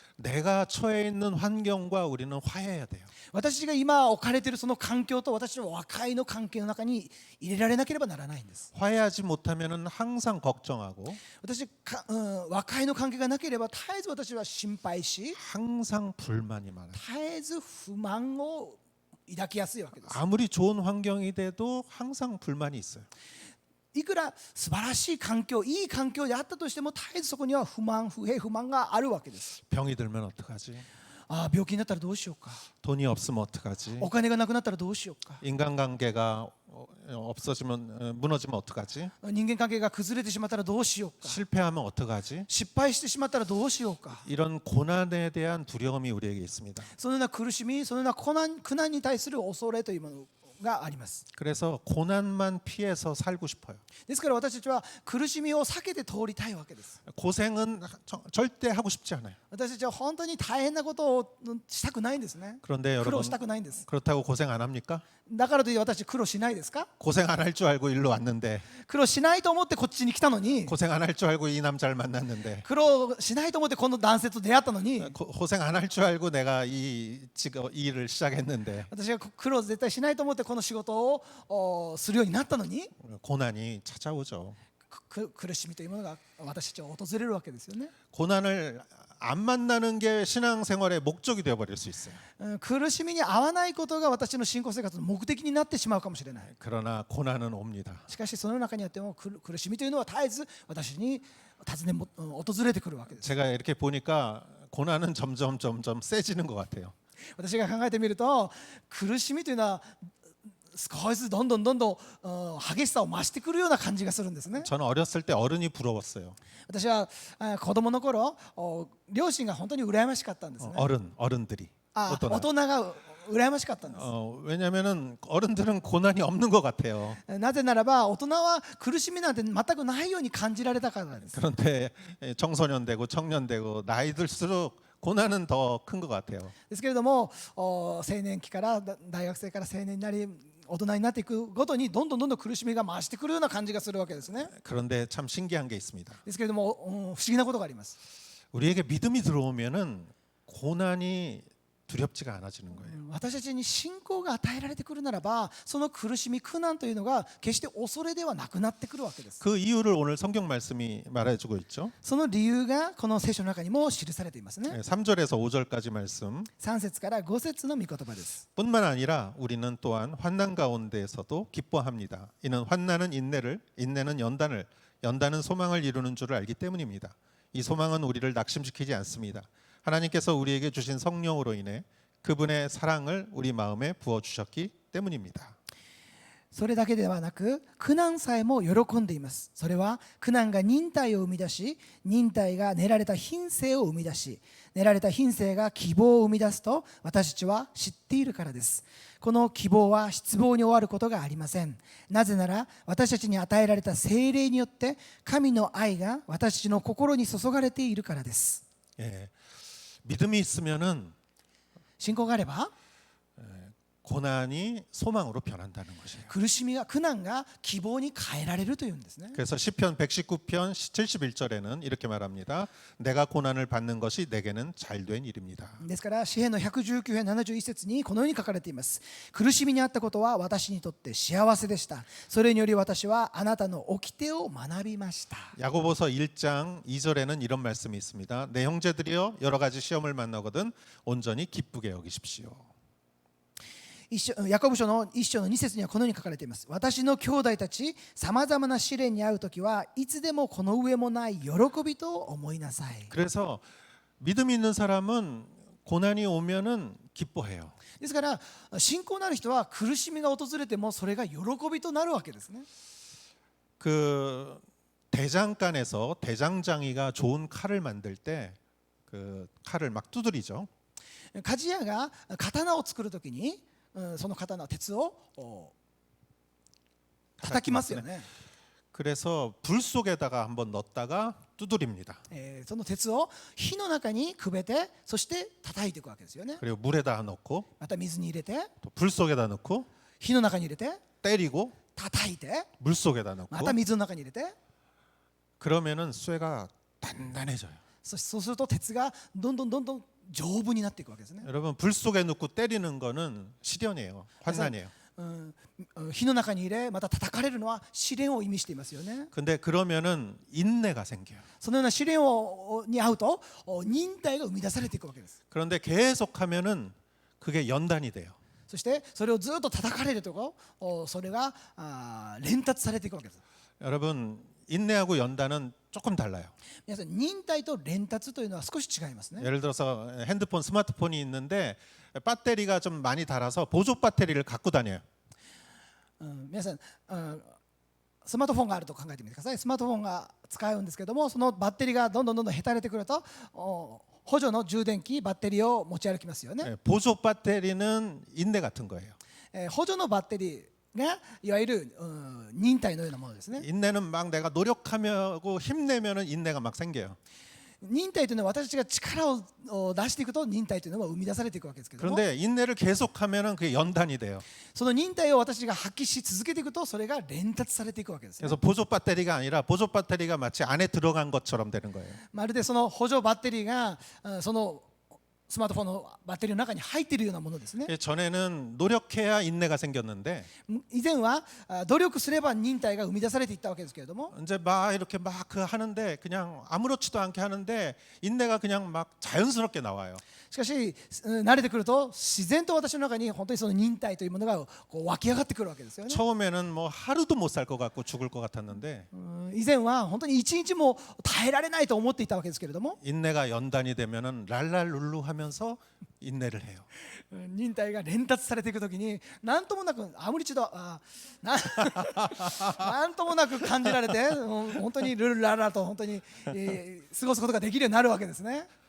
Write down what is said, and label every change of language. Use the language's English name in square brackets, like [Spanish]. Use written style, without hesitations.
[Korean] 내가 처해 있는 환경과 우리는 화해해야 돼요. [Japanese] 私が今置かれているその環境と私の和解の関係の中に入れられなければならないんです。 [Korean] 화해하지 못하면은 항상 걱정하고 [Japanese] 和解の関係がなければ絶えず私は心配し [Korean] 항상 불만이 많아요. [Japanese] 絶えず不満を抱きやすいわけです。 [Korean] 아무리 좋은 환경이 돼도 항상 불만이 있어요. [Japanese] いくら素晴らしい環境、いい環境であったとしても絶えずそこには不満、不平、不満があるわけです。 [Korean] 병이 들면 어떡하지? [Japanese] 病気になったらどうしようか。 [Korean] 돈이 없으면 어떡하지? [Japanese] お金がなくなったらどうしようか。 [Korean] 인간관계가 없어지면 무너지면 어떡하지? [Japanese] 人間関係が崩れてしまったらどうしようか。 [Korean] 실패하면 어떡하지? [Japanese] 失敗してしまったらどうしようか。 [Korean] 이런 고난에 대한 두려움이 우리에게 있습니다. [Japanese] そのような苦しみ、そのような苦難に対する恐れというものがあります。 [Korean] 그래서 고난만 피해서 살고 싶어요. [Japanese] ですから私たちは苦しみを避けて通りたいわけです。 [Korean] 고생은 절대 하고 싶지 않아요. [Japanese] 私たちは本当に大変なことをしたくないんですね。 [Korean] 그런데 [Japanese] 苦労 [Korean] 여러분 [Japanese] したくないんです。 [Korean] 그렇다고 고생 안 합니까? [Japanese] だからといって私苦労しないですか？ [Korean] 고생 안 할 줄 알고 일로 왔는데 [Japanese] 苦労しないと思ってこっちに来たのに、 [Korean] 고생 안 할 줄 알고 이 남자를 만났는데 [Japanese] 苦労しないと思ってこの男性と出会ったのに、 [Korean] 고생 안 할 줄 알고 내가 이 일을 시작했는데 [Japanese] 私が苦労絶対しないと思ってこの仕事をするようになったのに、 [Korean] 고난이 찾아오죠. [Japanese] 苦しみというものが私たちを訪れるわけですよね。 [Korean] 고난을 안 만나는 게 신앙생활의 목적이 되어버릴 수 있어요. [Japanese] 苦しみに合わないことが私の信仰生活の目的になってしまうかもしれない。 [Korean] 그러나 고난은 옵니다. [Japanese] しかしその中にあっても苦しみというのは絶えず私に訪れてくるわけです。 [Korean] 제가 이렇게 보니까 고난은 점점 세지는 것 같아요. [Japanese] 私が考えてみると苦しみというのは少しずつどんどん激しさを増してくるような感じがするんですね。 [Korean] 저는 어렸을 때 어른이 부러웠어요. [Japanese] 私は子供の頃両親が本当に羨ましかったんですね。 [Korean] 어른들이. [Japanese] 大 [Korean] 어떤 [Japanese] 人が羨ましかったんです。 [Korean] 왜냐면은 어른들은 고난이 없는 것 같아요. [Japanese] なぜならば大人は苦しみなんて全くないように感じられたからです。 [Korean] 그런데 청소년 되고 청년 되고 나이 들수록 고난은 더 큰 것 같아요. [Japanese] ですけれども青年期から大学生から青年になり大人になっていくごとにどんどん苦しみが増してくるような感じがするわけですね。 [Korean] 그런데 참 신기한 게 있습니다. [Japanese] ですけれども不思議なことがあります。 [Korean] 우리에게 믿음이 들어오면은 고난이 두렵지가 않아지는 거예요. [Japanese] 私たちに信仰が与えられてくるならばその苦しみ苦難というのが決して恐れではなくなってくるわけです。 [Korean] 그 이유를 오늘 성경 말씀이 말해주고 있죠. [Japanese] その理由がこの聖書の中にも記されていますね。 [Korean] 3절에서 5절까지 말씀. [Japanese] 3節から5節の御言葉です。 [Korean] 뿐만 아니라 우리는 또한 환난 가운데에서도 기뻐합니다. 이는 환난은 인내를, 인내는 연단을, 연단은 소망을 이루는 줄을 알기 때문입니다. 이 소망은 우리를 낙심시키지 않습니다. 하나님께서 우리에게 주신 성령으로 인해 그분의 사랑을 우리 마음에 부어 주셨기 때문입니다. [Japanese] それだけではなく苦難さえも喜んでいます。それは苦難が忍耐を生み出し、忍耐が練られた品性を生み出し、練られた品性が希望を生み出すと私たちは知っているからです。この希望は失望に終わることがありません。なぜなら私たちに与えられた聖霊によって神の愛が私たちの心に注がれているからです。 [Korean] 예, 믿음이 있으면은 [Japanese] 信仰があれば [Korean] 고난이 소망으로 변한다는 것이에요. [Japanese] 苦しみが苦難が希望に変えられるというんですね。 [Korean] 그래서 시편 119편 71절에는 이렇게 말합니다. 내가 고난을 받는 것이 내게는 잘된 일입니다. [Japanese] ですから詩編の119編71節にこのように書かれています。苦しみにあったことは私にとって幸せでした。それにより私はあなたの掟を学びました。 [Korean] 야고보서 1장 2절에는 이런 말씀이 있습니다. 내 형제들이여 여러 가지 시험을 만나거든 온전히 기쁘게 여기십시오. [Japanese] ヤコブ書の1章の2節にはこのように書かれています。私の兄弟たち、さまざまな試練に遭うときはいつでもこの上もない喜びと思いなさい。 [Korean] 그래서 믿음 있는 사람은 고난이 오면은 기뻐해요. [Japanese] ですから信仰のある人は苦しみが訪れてもそれが喜びとなるわけですね。 [Korean] 그 대장간에서 대장장이가 좋은 칼을 만들 때 그 칼을 막 두드리죠. [Japanese] 鍛冶屋が刀を作るときにその刀鉄を叩きますよね。 [Korean] 그래서 불 속에다가 한번 넣었다가 두드립니다. [Japanese] その鉄を火の中にくべてそして叩いていくわけですよね。 [Korean] 그리고 물에다 넣고 [Japanese] また水に入れて [Korean] 또 불 속에다 넣고 [Japanese] 火の中に入れて [Korean] 때리고 [Japanese] 叩いて [Korean] 물 속에다 넣고 [Japanese] また水の中に入れて [Korean] 그러면은 쇠가 단단해져요. [Japanese] そうすると鉄がどんどん丈夫になっていくわけですね。 [Korean] 여러분 불 속에 넣고 때리는 거는 시련이에요. 환난이에요. [Japanese] 火の中に入れまた叩かれるのは試練を意味していますよね。 [Korean] 근데 그러면은 인내가 생겨요. [Japanese] そのような試練に遭うと忍耐が生み出されていくわけです。 [Korean] 그런데 계속하면은 그게 연단이 돼요. [Japanese] そしてそれをずっと叩かれるとそれが連達されていくわけです。 [Korean] 여러분 인내하고 연단은 조금 달라요. [Japanese] 皆さん忍耐と連達というのは少し違いますね。 [Korean] 예를 들어서 핸드폰, 스마트폰이 있는데 배터리가 좀 많이 닳아서 보조 배터리를 갖고 다녀요. [Japanese] 皆さんスマートフォンがあると考えてみてください。スマートフォンが使うんですけどもそのバッテリーがどんどんへたれてくると補助の充電器バッテリーを持ち歩きますよね。 [Korean] 보조 배터리는 인내 같은 거예요. [Japanese] 補助のバッテリーがいわゆる忍耐のようなものですね。 [Korean] 인내는 막 내가 노력하며 힘내면은 인내가 막 생겨요. [Japanese] 忍耐というのは私たちが力を出していくと忍耐というのは生み出されていくわけですけども、 [Korean] 그런데 인내를 계속하면은 그게 연단이 돼요. [Japanese] その忍耐を私たちが発揮し続けていくとそれが連達されていくわけですね。 [Korean] 그래서 보조 배터리가 아니라 보조 배터리가 마치 안에 들어간 것처럼 되는 거예요. [Japanese] まるでその補助バッテリーがそのスマートフォンのバッテリーの中に入っているようなものですね。 [Korean] 전에는 노력해야 인내가 생겼는데 [Japanese] 以前は努力すれば忍耐が生み出されていったわけですけれども、 [Korean] 이제 막 이렇게 막 그 하는데 그냥 아무렇지도 않게 하는데 인내가 그냥 막 자연스럽게 나와요. [Japanese] しかし慣れてくると自然と私の中に本当にその忍耐というものがこう湧き上がってくるわけですよね。 [Korean] 처음에는 뭐 하루도 못 살 것 같고 죽을 것 같았는데 [Japanese] 以前は本当に一日も耐えられないと思っていたわけですけれども、 [Korean] 인내가 연단이 되면은 랄랄룰루 하면서 인내를 해요. [Japanese] 忍耐が連達されていくときに何ともなくあむりちどなんともなく感じられて本当にルルララと本当に過ごすことができるようになるわけですね。